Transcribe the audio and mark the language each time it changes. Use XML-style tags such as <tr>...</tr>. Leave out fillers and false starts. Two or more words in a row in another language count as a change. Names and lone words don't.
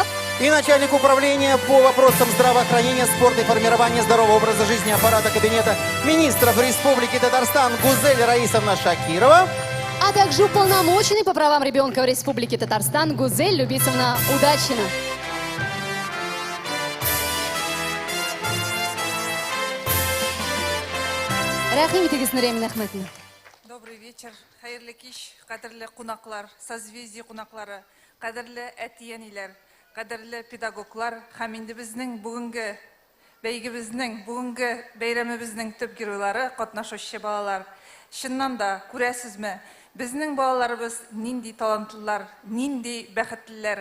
<ru>И начальник управления по вопросам здравоохранения, спорта и формирования здорового образа жизни аппарата кабинета министров Республики Татарстан Гузель Раисовна Шакирова. А также уполномоченный по правам ребенка в Республике Татарстан Гузель Любисовна Удачина.</ru> <tt>Рахимитигиз Нурия Аминахматовна.</tt> <ru>Добрый вечер.</ru> <tt>Хайырлы кич, кадерлі кунаклар, созвездие кунаклары, кадерлі әтиянилер, кадерлі педагоглар, һәм инде безнең бүгенге бәйгебезнең, бүгенге бәйрәмебезнең төп геройлары, катнашучы балалар. Чыннан да, күрәсезме, безнең балаларыбыз нинди талантлылар, нинди бәхетлеләр.</tt>